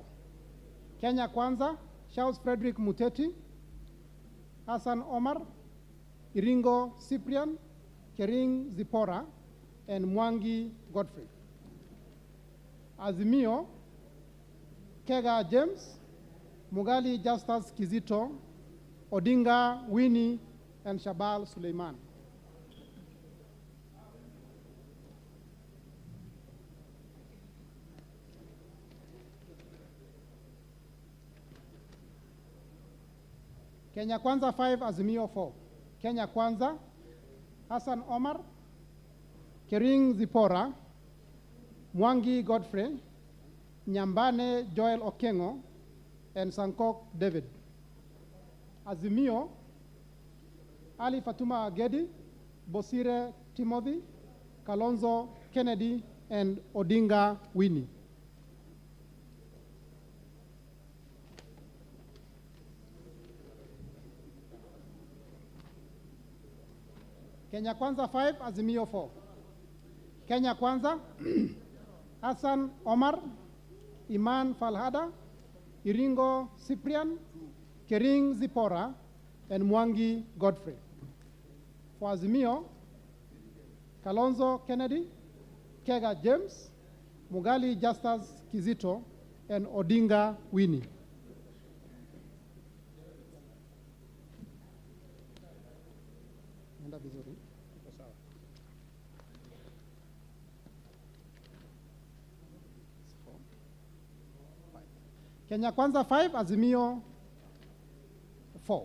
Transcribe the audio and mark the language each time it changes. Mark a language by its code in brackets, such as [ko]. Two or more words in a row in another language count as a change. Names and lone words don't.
[en] Kenya Kwanza, Charles Frederick Muteti, Hassan Omar, Iringo Cyprian, Kering Zipora, and Mwangi Godfrey. Azimio, Kega James, Mugali Justus Kizito, Odinga Winnie, and Shabal Suleiman. Kenya Kwanza 5, Azimio 4. Kenya Kwanza, Hassan Omar, Kering Zipora, Mwangi Godfrey, Nyambane Joel Okengo, and Sankok David. Azimio, Ali Fatuma Agedi, Bosire Timothy, Kalonzo Kennedy, and Odinga Winnie. Kenya Kwanza 5, Azimio 4. Kenya Kwanza, Hassan Omar, Iman Falhada, Iringo Cyprian, Kering Zipora, and Mwangi Godfrey. For Azimio, Kalonzo Kennedy, Kega James, Mugali Justus Kizito, and Odinga Winnie. [sw] Nenda vizuri. [en] Kenya Kwanza 5, Azimio 4.